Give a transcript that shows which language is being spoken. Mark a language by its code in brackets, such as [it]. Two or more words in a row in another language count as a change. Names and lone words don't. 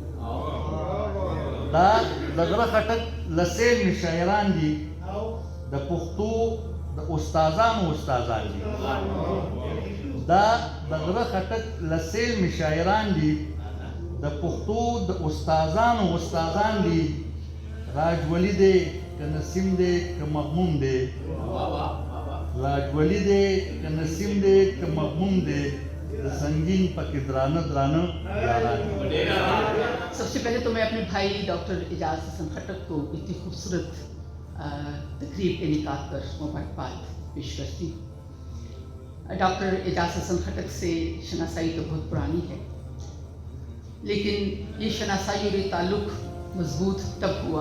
[ps] دا د غره خټک لسیر شاعران دي د پښتو د استادانو استادان دي دا د غره خټک لسیر شاعران دي د پښتو د استادانو استادان دي راجولی دی که نسیم دی که مغموم دی راجولی دی که نسیم دی که مغموم دی د سنگین پکې درانه درانه یاران [ur] سب سے پہلے تو میں اپنے بھائی ڈاکٹر اعجاز حسن خٹک کو اتنی خوبصورت تقریب کے انعقاد پر مبارکباد پیش کرتی ہوں ڈاکٹر اعجاز حسن خٹک سے شناسائی تو بہت پرانی ہے لیکن یہ شناسائی اور یہ تعلق مضبوط تب ہوا